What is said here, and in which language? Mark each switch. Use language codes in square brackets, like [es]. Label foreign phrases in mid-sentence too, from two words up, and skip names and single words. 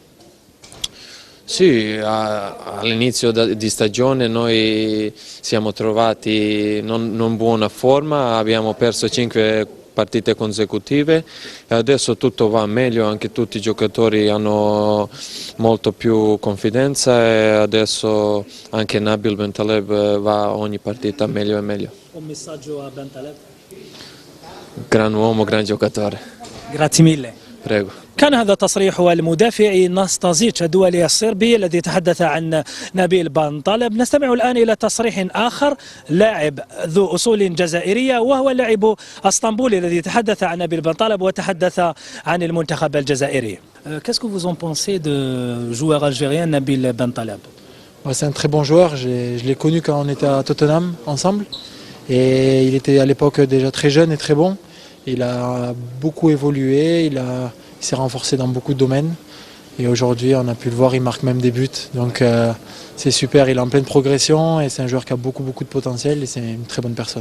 [it] Sì, all'inizio di stagione noi siamo trovati non buona forma, abbiamo perso 5 partite consecutive e adesso tutto va meglio, anche tutti i giocatori hanno molto più confidenza e adesso anche Nabil Bentaleb va ogni partita meglio e meglio. Un messaggio a Bentaleb. Gran uomo, gran giocatore. Grazie mille. Prego. [ar] كان هذا تصريح المدافع ناستازيتش الدولي الصربي الذي تحدث عن نبيل بنطلب. نستمع الآن إلى تصريح آخر، لاعب ذو أصول جزائرية وهو اللاعب اسطنبولي الذي تحدث عن نبيل بنطلب وتحدث عن المنتخب الجزائري. [fr] Qu'est-ce que vous en pensez de joueur algérien Nabil Bentaleb? C'est un très bon joueur, je l'ai connu quand on était à Tottenham ensemble et il était à l'époque déjà très jeune et très bon. Il a beaucoup évolué, il s'est renforcé dans beaucoup de domaines et aujourd'hui on a pu le voir, il marque même des buts, donc c'est super, il est en pleine progression et c'est un joueur qui a beaucoup de potentiel et c'est une très bonne personne.